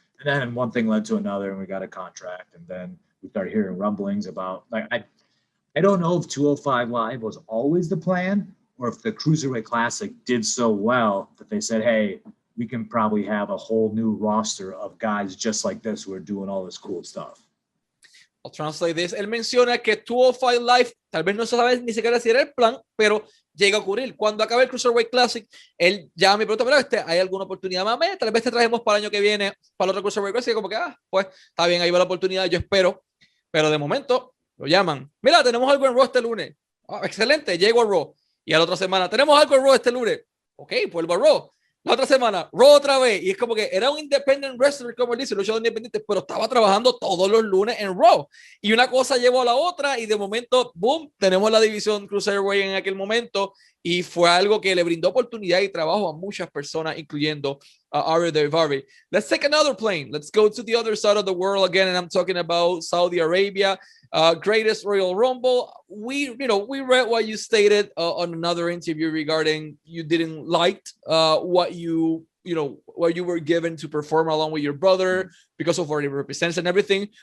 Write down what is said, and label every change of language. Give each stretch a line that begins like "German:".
English: And then one thing led to another and we got a contract. And then we started hearing rumblings about, like, I don't know if 205 Live was always the plan or if the Cruiserweight Classic did so well that they said, hey, we can probably have a whole new roster of guys just like this who are doing all this cool stuff.
Spanish: I'll translate this. Él menciona que 205 Live, tal vez no se sabe ni siquiera si era el plan, pero llega a ocurrir. Cuando acabe el Cruiserweight Classic, él ya me pregunta, pero ¿hay alguna oportunidad más? Tal vez te trajemos para el año que viene, para el otro Cruiserweight Classic, como que, pues, está bien, ahí va la oportunidad, yo espero. Pero de momento, lo llaman. Mira, tenemos algo en Raw este lunes. Excelente, llego a Raw. Y a la otra semana, tenemos algo en Raw este lunes. Ok, vuelvo a Raw. La otra semana, Raw otra vez. Y es como que era un independent wrestler, como él dice, luchador independiente, pero estaba trabajando todos los lunes en Raw. Y una cosa llevó a la otra y de momento, boom, tenemos la división Cruiserweight en aquel momento. Y fue algo que le brindó oportunidad y trabajo a muchas personas, incluyendo a Ariya Daivari.
English: Let's take another plane. Let's go to the other side of the world again. And I'm talking about Saudi Arabia. Greatest Royal Rumble. We read what you stated on another interview regarding you didn't like what you were given to perform along with your brother because of what it represents and everything.